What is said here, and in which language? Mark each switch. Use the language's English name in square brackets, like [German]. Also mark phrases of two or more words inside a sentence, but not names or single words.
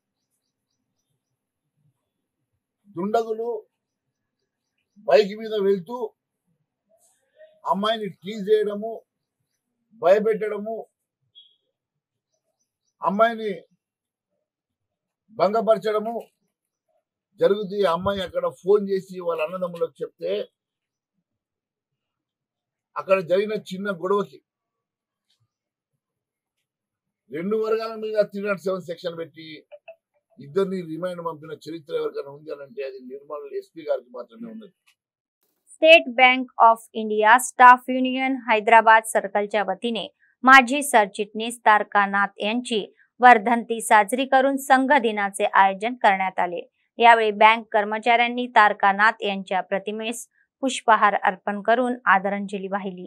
[Telugu] దుండగులు బైక్ మీద వెళ్తూ అమ్మాయిని టీజ్ చేయడము, భయపెట్టడము, అమ్మాయిని భంగపరచడము జరుగుతూ ఈ అమ్మాయి అక్కడ ఫోన్ చేసి వాళ్ళ అన్నదమ్ములకు చెప్తే అక్కడ జరిగిన చిన్న గొడవకి 2 వర్గాల మీద 307 సెక్షన్ పెట్టి ఇద్దరిని రిమైండ్ పంపిన చరిత్ర ఎవరికైనా ఉంది అంటే అది నిర్మల్ ఎస్పీ గారికి మాత్రమే ఉన్నది. [Marathi] स्टेट बैंक ऑफ इंडिया स्टाफ युनियन हैदराबाद सर्कलच्या वतीने माजी सरचिटणीस तारकानाथ यांची वर्धंती साजरी करून संघ दिनाचे आयोजन करण्यात आले. यावेळी बँक कर्मचाऱ्यांनी तारकानाथ यांच्या प्रतिमेस पुष्पहार अर्पण करून आदरांजली वाहिली.